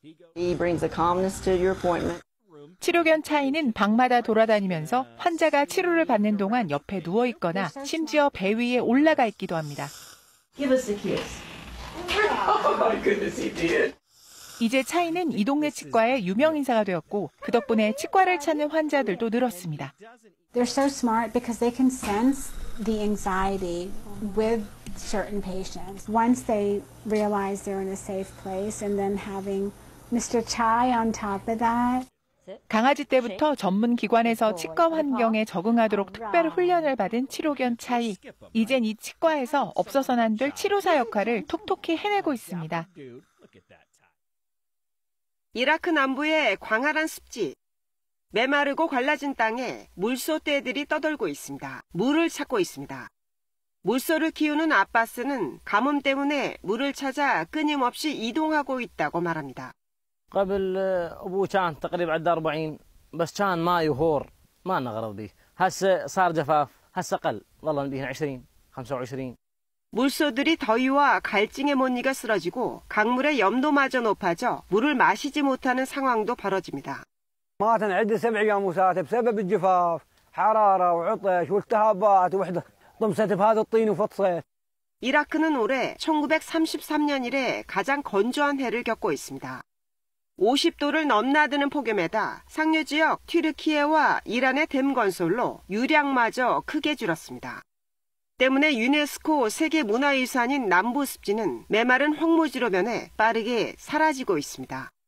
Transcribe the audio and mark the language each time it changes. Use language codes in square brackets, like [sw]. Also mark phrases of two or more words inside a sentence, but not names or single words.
[ko] 치료견 차이는 방마다 돌아다니면서 환자가 치료를 받는 동안 옆에 누워있거나 심지어 배 위에 올라가 있기도 합니다. 이제 차이는 이 동네 치과의 유명 인사가 되었고 그 덕분에 치과를 찾는 환자들도 늘었습니다. [en] They're so smart because they can sense the anxiety with certain patients. Once they realize they're in a safe place and then having Mr. Chai on top of that. [ko] 강아지 때부터 전문 기관에서 치과 환경에 적응하도록 특별 훈련을 받은 치료견 차이. 이젠 이 치과에서 없어서는 안 될 치료사 역할을 톡톡히 해내고 있습니다. 이라크 남부의 광활한 습지. 메마르고 갈라진 땅에 물소 떼들이 떠돌고 있습니다. 물을 찾고 있습니다. 물소를 키우는 아바스는 가뭄 때문에 물을 찾아 끊임없이 이동하고 있다고 말합니다. [ar] قبل ابوه كان تقريبا عنده 40 بس كان ما يهور ما نغرض به هسه صار جفاف هسه قل والله نبيه 20 25. [ko] 물소들이 더위와 갈증에 못 이겨 쓰러지고 강물의 염도마저 높아져 물을 마시지 못하는 상황도 벌어집니다. [ar] مات عندي 7 أيام وساعات بسبب الجفاف حرارة وعطش والتهابات ووحدة طمست بهذا الطين وفطست. [ko] 이라크는 올해 1933년 이래 가장 건조한 해를 겪고 있습니다. 50도를 넘나드는 폭염에다 상류 지역 튀르키예와 이란의 댐 건설로 유량마저 크게 줄었습니다. 때문에 유네스코 세계문화유산인 남부습지는 메마른 황무지로 변해 빠르게 사라지고 있습니다.